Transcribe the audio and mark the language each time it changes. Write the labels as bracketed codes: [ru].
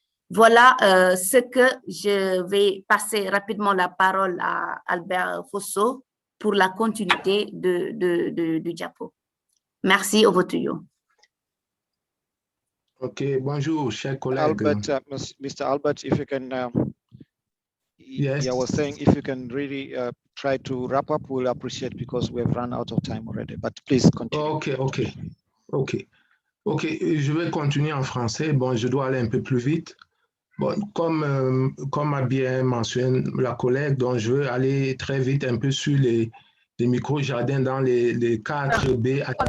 [fr] Voilà ce que je vais passer rapidement la parole à Albert Fosso pour la continuité du diapo. Merci, [en] over to you. [fr] Okay, bonjour, chers collègues. [en] Albert, Mr. Albert, if you can, yes. I was saying if you can really try to wrap up, we'll appreciate because we've run out of time already. But please continue. [fr] Ok, je vais continuer en français. Bon, je dois aller un peu plus vite. Bon, comme a bien mentionné la collègue, donc je veux aller très vite un peu sur les micro-jardins dans les 4 B.